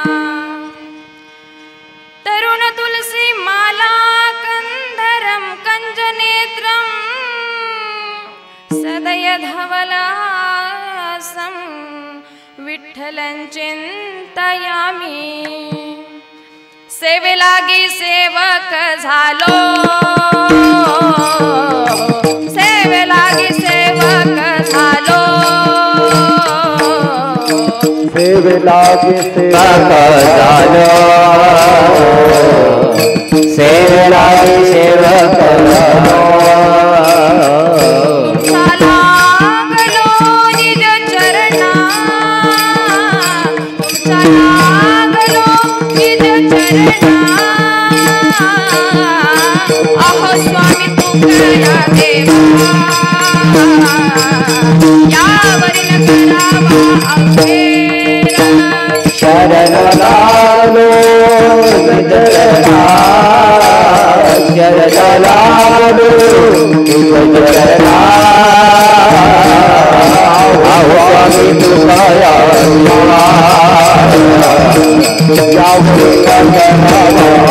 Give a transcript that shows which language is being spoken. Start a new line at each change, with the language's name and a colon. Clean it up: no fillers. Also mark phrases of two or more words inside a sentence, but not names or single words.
Sanskrit: तरुण तुलसी माला कंधरं कंजनेत्रं, सदय धवलासं विठ्ठलं चिन्तयामि,
Marathi: सेवे लागी सेवक झालो, सेवे लागी सेवक झालो, सेवे लागी सेवक झालो, सेवे लागी सेवक झालो, लागलो निज चरणा, लागलो निज चरणा, अहो स्वामी तुकया देवा, यावरी न करावा अवघेरा, शरण लागलो चरणा, शरण लागलो चरणा, अहो स्वामी तुकया देवा, यावरी न करावा